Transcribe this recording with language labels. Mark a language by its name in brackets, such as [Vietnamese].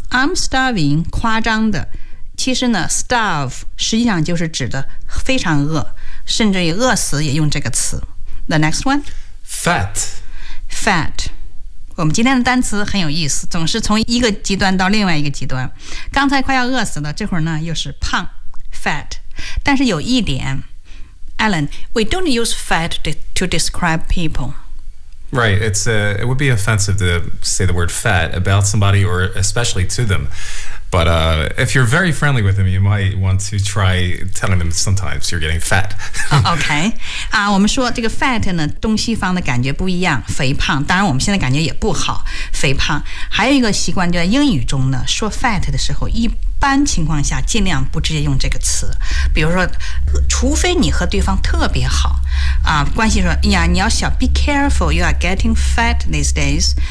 [English] I'm starving, [Chinese] 夸张的。其实呢 ,starve, 实际上就是指的非常饿,甚至于饿死也用这个词。 [English] The next one? Fat. Fat. [Chinese] 我们今天的单词很有意思，总是从一个极端到另外一个极端。刚才快要饿死了，这会儿呢又是胖。 [English] Fat. [Chinese] 但是有一点 [English] ,Alan, we don't use fat to describe people. Right. It would be offensive to say the word fat about somebody or especially to them. But if you're very friendly with them, you might want to try telling them sometimes you're getting fat. okay. [Chinese] 我们说这个 fat 呢，东西方的感觉不一样，肥胖。当然我们现在感觉也不好，肥胖。还有一个习惯就在英语中呢，说 fat 的时候，一般情况下尽量不直接用这个词。比如说，除非你和对方特别好，关系说，哎呀，你要小 [English] be careful, you are getting fat these days.